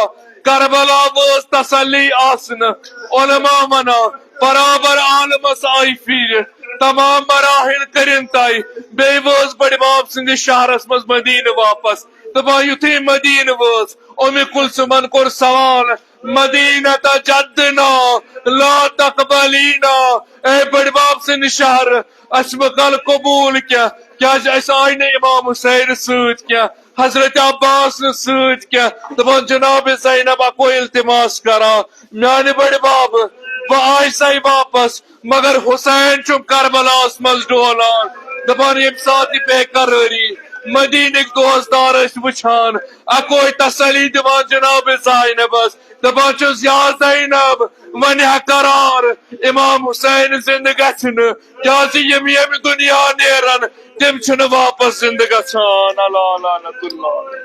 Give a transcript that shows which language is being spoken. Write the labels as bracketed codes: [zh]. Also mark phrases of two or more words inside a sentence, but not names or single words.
[ks] کربلا وٲژ تسلی آسنہٕ علما ونان برابر عالمس آیہِ پھیٖرِتھ. تمام مراحل کرن طے بیٚیہِ وٲژ بٔڑِ باب سٕنٛدِس شہرس منٛز مدیٖنہٕ واپس دپان یُتھُے مدیٖنہٕ وٲژ اُمہِ کُلثُمن کوٚر سوال [ar] مدینہ جدنا لا تقبلینا [ks] اے بڑ باب سن شہر اس مکل قبول کیا اس آئی نے امام حسین سۭتۍ کیا حضرت عباس سۭتۍ کیا دپان جناب زینب اکو التماس کران میانہِ بڑ باب بہٕ آے ساے واپس مگر حسین چھُم کربلاس منٛز ڈولان دپان ییٚمہِ ساتہٕ یہِ بے قرٲری مدینٕکۍ دوستدار ٲسۍ وٕچھان اکوے تسلی دِوان جناب زینبس دپان چھُس یا زینب وۄنۍ ہا قرار امام حسین زندٕ گژھِ نہٕ کیازِ یِم ییٚمہِ دُنیا نیرن تِم چھِنہٕ واپس زندٕ گژھان اللہ [ar] لعنت اللہ